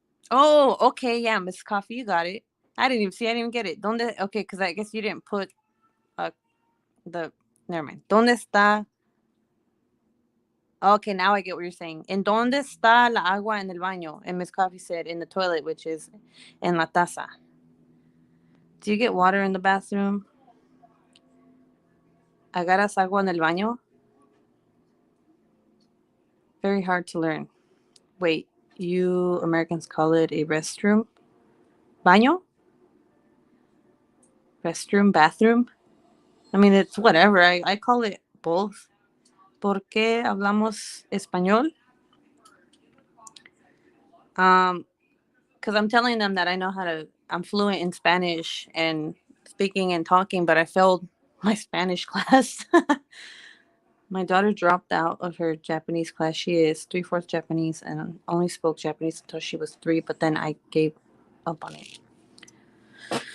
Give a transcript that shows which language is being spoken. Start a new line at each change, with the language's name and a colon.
English: Oh, okay, yeah, Miss Coffee, you got it. I didn't even get it.
Spanish: ¿Dónde?
English: Okay, because I guess you didn't put uh, the. Never mind.
Spanish: ¿Dónde está?
English: Okay, now I get what you're saying.
Spanish: ¿En dónde está la agua en el baño?
English: And Miss Coffee said in the toilet, which is
Spanish: en la taza.
English: Do you get water in the bathroom?
Spanish: ¿Agarras agua en el baño?
English: Very hard to learn. Wait, you Americans call it a restroom? Baño? Restroom? Bathroom? I mean, it's whatever. I call it both.
Spanish: ¿Por qué hablamos español?
English: Because I'm telling them that I'm fluent in Spanish and speaking and talking, but I failed my Spanish class. My daughter dropped out of her Japanese class. She is 3/4 Japanese and only spoke Japanese until she was 3, but then I gave up on it.